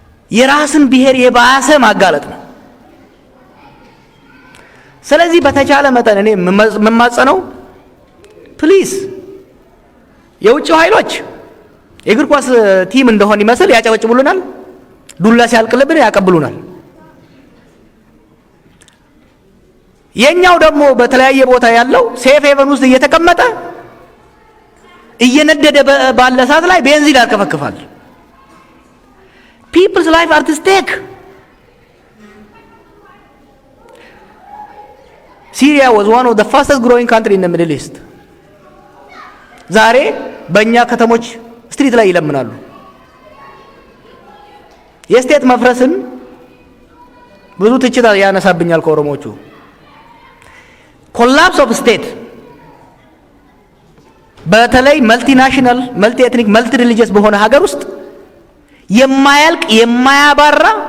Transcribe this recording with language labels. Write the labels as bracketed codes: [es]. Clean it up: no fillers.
[am] የራስን ብሔር የባሰ ማጋለጥ ነው። ስለዚህ በተቻለ መጠን እኔ የምማጸነው ፕሊዝ የውጭው ኃይሎች የእግር ኳስ ቲም እንደሆነ ይመስል ያጨበጭቡልናል፣ ዱላ ሲያልቅልብን ያቀብሉናል። የኛው ደግሞ በተለያየ ቦታ ያለው ሴፍ ሄቨን ውስጥ እየተቀመጠ እየነደደ ባለ ሰዓት ላይ ቤንዚን ያርከፈክፋል። [en] People's life are at stake. Syria was one of the fastest growing country in the Middle East. [am] ዛሬ በእኛ ከተሞች ስትሪት ላይ ይለምናሉ። የስቴት መፍረስን ብዙ ትችት ያነሳብኛል ከኦሮሞቹ። ኮላፕስ ኦፍ ስቴት በተለይ መልቲናሽናል መልቲ ኤትኒክ መልቲ ሪሊጂየስ በሆነ ሀገር ውስጥ የማያልቅ የማያባራ